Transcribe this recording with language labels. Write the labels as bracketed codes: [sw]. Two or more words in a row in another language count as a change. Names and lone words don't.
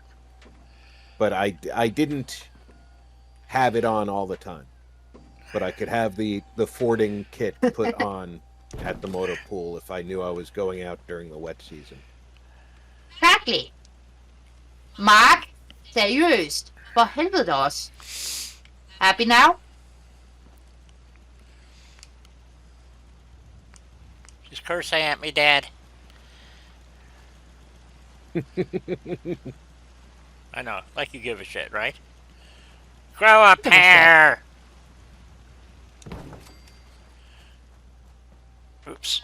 [en] But I didn't have it on all the time. But I could have the fording kit put on at the motor pool if I knew I was going out during the wet season. Exactly. Mark, [da] seriøst. For helvede også. [en] Happy now? She's cursing at me, Dad. I know, like you give a shit, right? Grow up here! Oops.